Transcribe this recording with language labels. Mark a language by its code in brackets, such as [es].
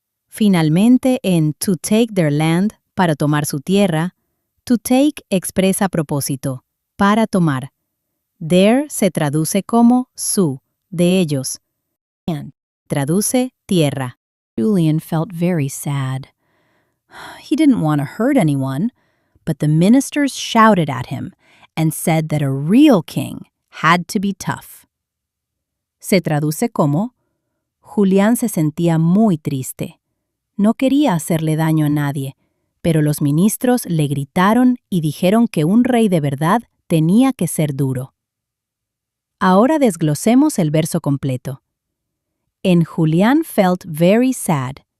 [es] Finalmente, en [en] to take their land, [es] para tomar su tierra, to take expresa propósito, para tomar. Their se traduce como su, de ellos. And traduce tierra. [en] Julian felt very sad. He didn't want to hurt anyone, but the ministers shouted at him and said that a real king had to be tough. [es] Se traduce como: Julián se sentía muy triste. No quería hacerle daño a nadie, pero los ministros le gritaron y dijeron que un rey de verdad tenía que ser duro. Ahora desglosemos el verso completo. En Julián [en] felt very sad.